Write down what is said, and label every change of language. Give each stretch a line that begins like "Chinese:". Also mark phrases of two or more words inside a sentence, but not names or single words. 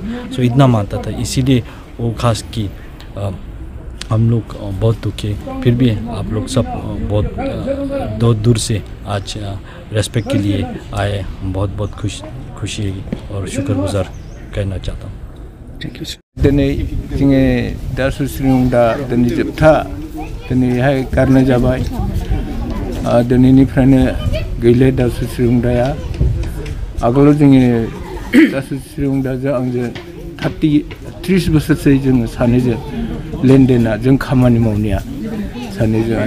Hindi: सो इतना मानता था, इसीलिए वो खास कि हम लोग बहुत दुखी है। फिर भी आप लोग सब बहुत दूर से आज रेस्पेक्ट के लिए आए, हम बहुत खुशी और शुक्रगुजार कहना चाहता हूँ।
English: Thank you.
Bodo: दिनै जोङो दासु सिरिंगवांगडा दिनै जोबथा दिनैहाय गारनाय जाबाय। दिनैनिफ्रायनो गैले दासु सिरिंगवांगडाया। आगोलाव जोङो दासु सिरिंगवांगडाजों आंजों 30 बोसोरसो जोङो सानैजों लेनदेना जों खामानि मावनाया सानैजोंहाय।